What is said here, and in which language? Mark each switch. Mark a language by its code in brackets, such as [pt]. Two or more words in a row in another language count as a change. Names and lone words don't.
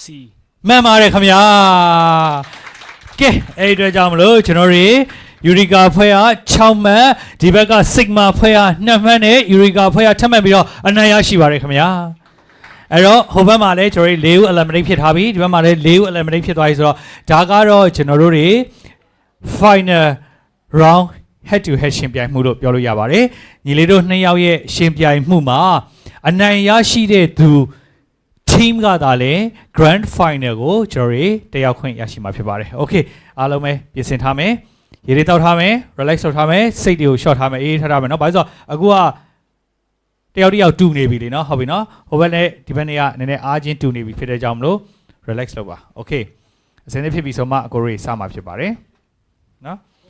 [my] မှန်ပါတယ်ခင်ဗျာကဲအဲ့ဒီအတွက်ကြောင့်မလို့ကျွန်တော်တို့ယူရီကာဖွဲ့ရ6မှတ်ဒီဘက်က sigma ဖွဲ့ရ2မှတ်နဲ့ယူရီကာဖွဲ့ရထပ်မှတ်ပြီးတော့အနိုင်ရရှိပါတယ်ခင်ဗျာအဲ့တော့ဟိုဘက် မှာလည်းကျွန်တော်တို့4ဦး eliminate ဖြစ်ထားပြီဒီဘက်မှာလည်း4ဦး eliminate ဖြစ်သွားပြီဆိုတော့ဒါကတော့ကျွန်တော်တို့တွေ [en] final round head to head [my] ရှင်ပြိုင်မှုလို့ပြောလို့ရပါတယ် ညီလေးတို့2ယောက်ရဲ့ရှင်ပြိုင်မှုမှာအနိုင်ရရှိတဲ့သူ team ကသာလဲ [en] grand final [my] ကိုကျွန်တော်တို့တက်ရောက်ခွင့်ရရှိမှာဖြစ်ပါတယ်။ Okay အားလုံးပဲပြင်ဆင်ထားမယ်။ရေတွေတောက်ထားမယ် relax လုပ်ထားမယ်စိတ်တွေကို short ထားမယ်အေးထားထားမယ်နော်။ဘာလို့ဆိုအခုကတယောက်တစ်ယောက်တူနေပြီလေနော်ဟုတ်ပြီနော်။ဟိုဘက်လည်းဒီဘက်နေ့ကနည်းနည်းအားချင်းတူနေပြီဖြစ်တဲ့ကြောင့်မလို့ relax လုပ်ပါ။ Okay အစင်းလေးဖြစ်ပြီဆိုမှအကိုတို့စမှာဖြစ်ပါတယ်။နော်